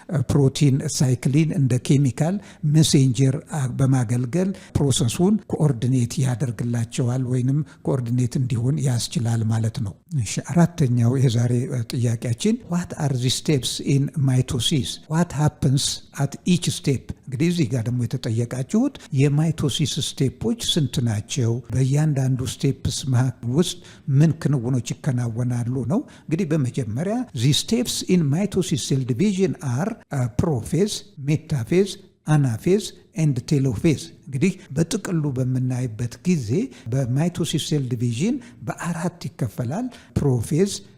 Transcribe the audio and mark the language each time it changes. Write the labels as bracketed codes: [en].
[am] ፕሮቲን ሳይክሊን እንደ ኬሚካል ሜሴንጀር በማገልገል ፕሮሰሱን ኮኦርዲኔት ያደርግላቸዋል ወይንም ኮኦርዲኔት እንዲሆን ያስችላል ማለት ነው። እሺ፣ አራተኛው የዛሬ ጥያቄ [en] what are the steps in mitosis? What happens at each step? [am] እንግዲህ እዚህ ጋር ደግሞ የተጠየቃችሁት የማይቶሲስ ስቴፖች ስንት ናቸው? በእያንዳንዱ ስቴፕስ ውስጥ ምን ክንውኖች ይከናወናሉ ነው። እንግዲህ በመጀመሪያ [en] the steps in mitosis cell division are prophase, metaphase, anaphase and telophase። [am] እንግዲህ በጥቅሉ በምናይበት ጊዜ በማይቶሲስ ሴል ዲቪዥን በአራት ይከፈላል። ፕሮፌዝ፣